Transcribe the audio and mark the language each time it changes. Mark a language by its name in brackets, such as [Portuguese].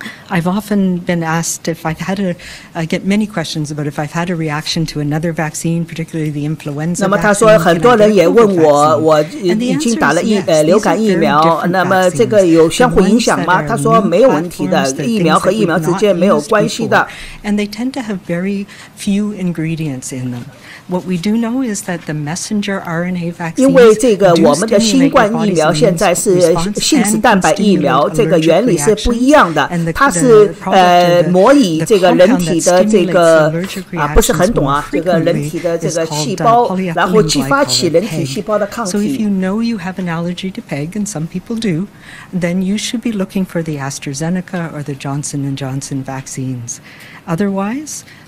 [English] I've often been asked if I've had I get many questions about if I've had a reaction to another vaccine, particularly the influenza vaccine. [Chinese] 那么他说很多人也问我已经打了流感疫苗，那么这个有相互影响吗？他说没有问题的，疫苗和疫苗之间没有关系的。 [English] And they tend to have very few ingredients in them. What we do know is that the messenger RNA vaccines [Chinese] 因为这个我们的新冠疫苗现在是信使蛋白疫苗，这个原理是不一样的，它是模拟这个人体的这个不是很懂这个人体的这个细胞，然后激发起人体细胞的抗体。 [English] So if you know you have an allergy to PEG, and some people do, then you should be looking for the AstraZeneca or the Johnson & Johnson vaccines. Otherwise,